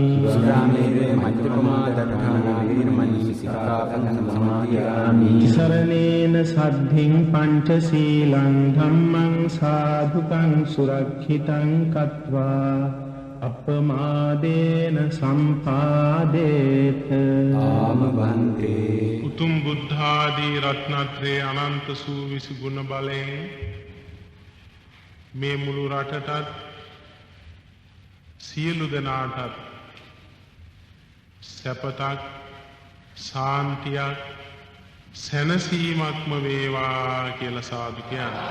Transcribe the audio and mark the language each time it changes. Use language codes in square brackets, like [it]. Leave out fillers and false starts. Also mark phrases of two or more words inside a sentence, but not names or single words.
[pi] සුරාමේරය මජ්ජපමා දට්ඨානා වේරමණී සික්ඛාපදං සමාදියාමි සරණේන සද්ධින් පංචශීලං ධම්මං සාධුකං සුරක්ෂිතං කତ୍වා අපමාදේන සම්පාදේත ආම බන්තේ [si] උතුම් බුද්ධාදී රත්නත්‍රයේ අනන්ත සූවිසි ගුණ බලයෙන් මේ මුළු රටටත් සියලු දෙනාටත් සැපතක් සාන්තියක් සැනසීමක්ම වේවා කියලා සාදු කියන්නේ.